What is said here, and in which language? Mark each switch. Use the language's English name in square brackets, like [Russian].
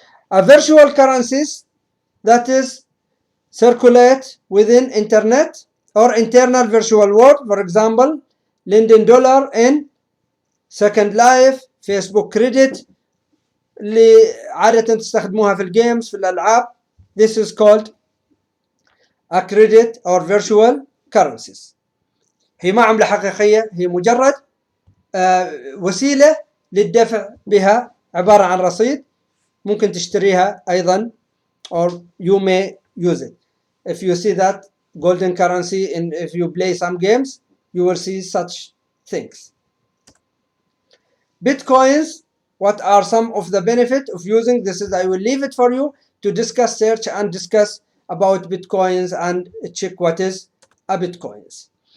[English] A virtual currencies, that is circulate within internet or internal virtual world. For example, Linden Dollar in Second Life, Facebook Credit, [Arabic] اللي عادة تستخدموها في الجيمز في الألعاب. [English] This is called a credit or virtual currencies. [Arabic] هي ما عملة حقيقية، هي مجرد وسيلة للدفع بها، عبارة عن رصيد ممكن تشتريها أيضا [English] or you may use it. If you see that golden currency and if you play some games, you will see such things. Bitcoins, what are some of the benefits of using this? I will leave it for you to discuss, search and discuss about Bitcoins and check what is a Bitcoins.